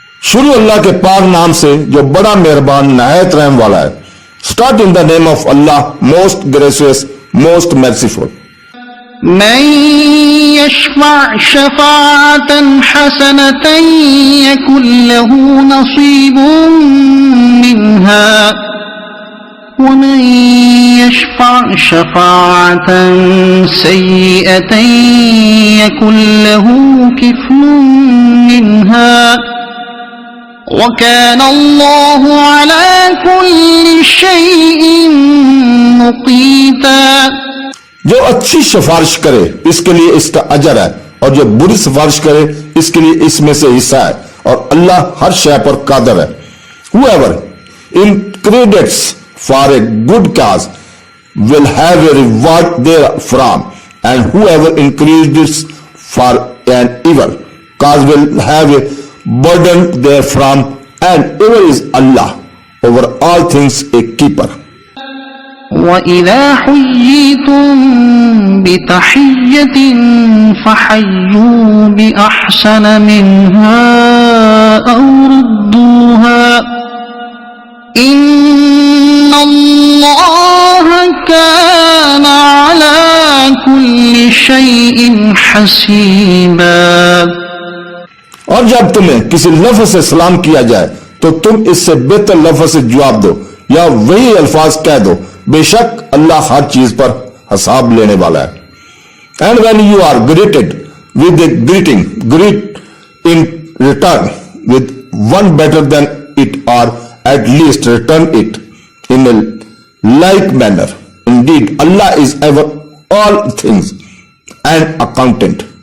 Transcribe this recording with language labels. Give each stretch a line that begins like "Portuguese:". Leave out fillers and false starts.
Urdu: شروع اللہ کے پاک نام سے جو بڑا مہربان نہایت رحم والا ہے.
English: Start in the name of Allah, most gracious, most merciful.
Arabic: من يشفع شفاعة حسنة يكن له نصيب منها ومن يشفع شفاعة سيئة يكن له كفل منها وكان الله على كل شيء مقيتا.
Urdu: جو اچھی سفارش کرے اس کے لیے اس کا اجر ہے، اور جو بری سفارش کرے اس کے لیے اس میں سے حصہ ہے، اور اللہ ہر شے پر قادر ہے.
English: Whoever incredits for a good cause will have a reward therefrom, and whoever incredits for an evil cause will have a burden therefrom, and ever is Allah over all things a keeper.
Arabic: وَإِذَا حُيِّيتُم بِتَحِيَّةٍ فَحَيُّوا بِأَحْسَنَ مِنْهَا أَوْ رُدُّوهَا إِنَّ اللَّهَ كَانَ عَلَى كُلِّ شَيْءٍ حَسِيبًا.
Urdu: اور جب تمہیں کسی لفظ سے سلام کیا جائے تو تم اس سے بہتر لفظ سے جواب دو یا وہی الفاظ کہہ دو، بے شک اللہ ہر چیز پر حساب لینے والا ہے.
English: And when you are greeted with a greeting, greet in return with one better than it, or at least return it in a like manner. Indeed, Allah is over all things and accountant.